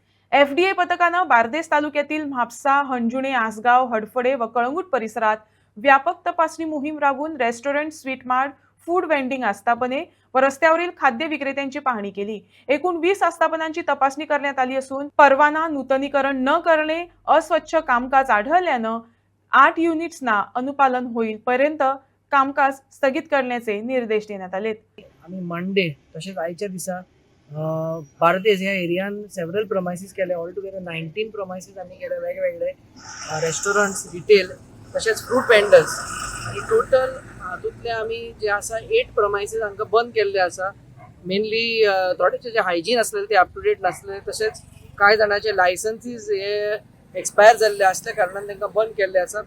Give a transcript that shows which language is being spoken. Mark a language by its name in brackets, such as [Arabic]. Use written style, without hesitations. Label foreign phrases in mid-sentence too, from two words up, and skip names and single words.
[Marathi] एफडीए पथकानं बारदेस तालुक्यातील म्हापसा, हंजुणे, आसगाव, हडफडे व कळंगूट परिसरात व्यापक तपासणी मोहीम राबवून रेस्टॉरंट, [English] sweet mart, food vending [Marathi] आस्थापने व रस्त्यावरील खाद्य विक्रेत्यांची पाहणी केली। एकूण 20 आस्थापनांची तपासणी करण्यात आली असून परवाना नूतनीकरण न करणे, अस्वच्छ कामकाज आढळल्यानं 8 युनिट्सना अनुपालन होईपर्यंत कामकाज स्थगित करण्याचे निर्देश देण्यात आले। [Konkani] आम्ही मंडे तसेच आयच्या दिसा बारदेस ह्या एरियान [English] several premises [Konkani] केले। [English] all together [Konkani] 19 प्रमायसीस आम्ही केले, वेगवेगळे [English] restaurants, retail [Konkani] तसेच [English] fruit vendors [Konkani] आणि टोटल हातूंतले आम्ही जे आसा 8 प्रमायसीस हांकां बंद केल्ले आसा। मेनली थोडेशे जे हायजीन आसलेले ते [English] up to date [Konkani] नासले, तसेच कांय जाणांचे लायसन्सीस हे एक्सपायर जाल्ले आसल्या कारणान तांकां बंद केल्ले आसा।